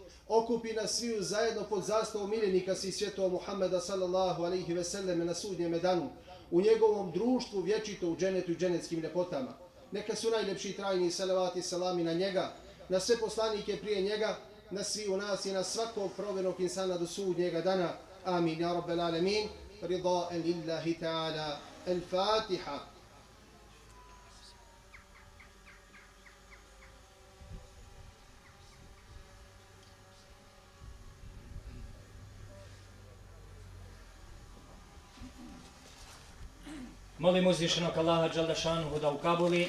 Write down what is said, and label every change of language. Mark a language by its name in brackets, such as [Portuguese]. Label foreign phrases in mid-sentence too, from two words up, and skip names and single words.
[Bosnian] Okupi nas sviju zajedno pod zastavom miljenika si svjetova Muhammeda [Arabic] صلى الله عليه وسلم [Bosnian] na sudnjem danu, u njegovom društvu vječito u dženetu i dženetskim ljepotama. Neka su najljepši trajni salavati salami na njega, na sve poslanike prije njega, na svi u nas i na svakog provenog insana do sudnjega dana. [Arabic] آمين، يا رب العالمين. رضاء لله تعالى. El-Fatiha. [Bosnian] Molim uzvišenog Allaha Đalešanuhu da ukabuli.